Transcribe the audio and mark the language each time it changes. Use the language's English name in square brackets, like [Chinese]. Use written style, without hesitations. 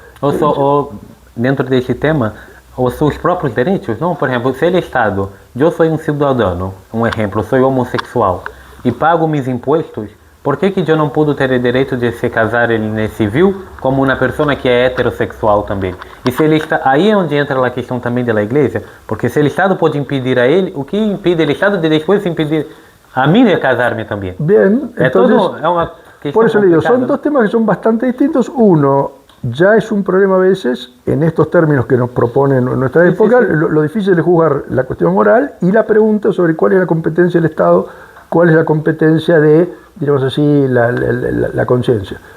[Spanish] O dentro de ese tema, os sus propios derechos, ¿no? Por ejemplo, si el Estado, yo soy un ciudadano, un ejemplo, soy homosexual y pago mis impuestos, ¿por qué que yo no puedo [Portuguese] ter o direito de se casar [Spanish] en civil como una persona que é heterossexual também? [Portuguese] E se ele está, aí é onde entra a questão também da igreja, porque se o Estado pode impedir a ele, o que impide o Estado de depois impedir [Spanish] a mí de casarme [Portuguese] também? [Spanish] Bien, entonces, por eso le digo, son dos temas que son bastante distintos. Uno, ya es un problema a veces, en estos términos que nos proponen en nuestra época, sí. Lo difícil es juzgar la cuestión moral y la pregunta sobre cuál es la competencia del Estado, cuál es la competencia de, diríamos así, la conciencia.